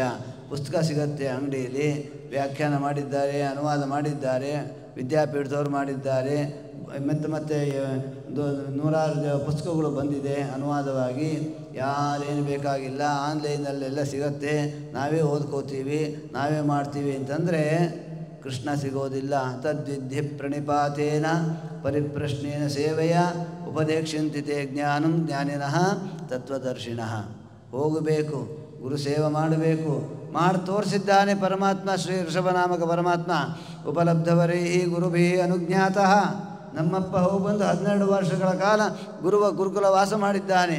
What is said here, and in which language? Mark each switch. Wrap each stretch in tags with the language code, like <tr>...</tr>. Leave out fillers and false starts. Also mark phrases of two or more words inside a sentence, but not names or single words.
<kn>ಪುಸ್ತಕ ಸಿಗತ್ತೆ ಅಂಗಡಿಯಲ್ಲಿ, ವ್ಯಾಖ್ಯಾನ ಮಾಡಿದ್ದಾರೆ, ಅನುವಾದ ಮಾಡಿದ್ದಾರೆ, ವಿದ್ಯಾಪೀಠದವರು ಮಾಡಿದ್ದಾರೆ, ಮತ್ತೆ ನೂರಾರು ಪುಸ್ತಕಗಳು ಬಂದಿದೆ ಅನುವಾದವಾಗಿ. ಯಾರೇನು ಬೇಕಾಗಿಲ್ಲ, ಆನ್ಲೈನಲ್ಲೆಲ್ಲ ಸಿಗತ್ತೆ, ನಾವೇ ಓದ್ಕೋತೀವಿ, ನಾವೇ ಮಾಡ್ತೀವಿ ಅಂತಂದರೆ ಕೃಷ್ಣ ಸಿಗೋದಿಲ್ಲ.</kn> <sa>ತದ್ವಿಧಿ ಪ್ರಣಿಪಾತೇನ ಪರಿಪ್ರಶ್ನೇನ ಸೇವೆಯ ಉಪದೇಕ್ಷಂತಿ ತೇ ಜ್ಞಾನಂ ಜ್ಞಾನಿನಃ ತತ್ವದರ್ಶಿನಃ.</sa> <kn>ಹೋಗಬೇಕು, ಗುರು ಸೇವೆ ಮಾಡಬೇಕು. ಮಾಡಿ ತೋರಿಸಿದ್ದಾನೆ ಪರಮಾತ್ಮ, ಶ್ರೀ ಋಷಭನಾಮಕ ಪರಮಾತ್ಮ.</kn> <sa>ಉಪಲಬ್ಧವರೈ ಗುರುಭಿ ಅನುಜ್ಞಾತಃ.</sa> <kn>ನಮ್ಮಪ್ಪ ಹೋಗಿ ಬಂದು 12 ವರ್ಷಗಳ ಕಾಲ ಗುರುಕುಲ ವಾಸ ಮಾಡಿದ್ದಾನೆ.</kn>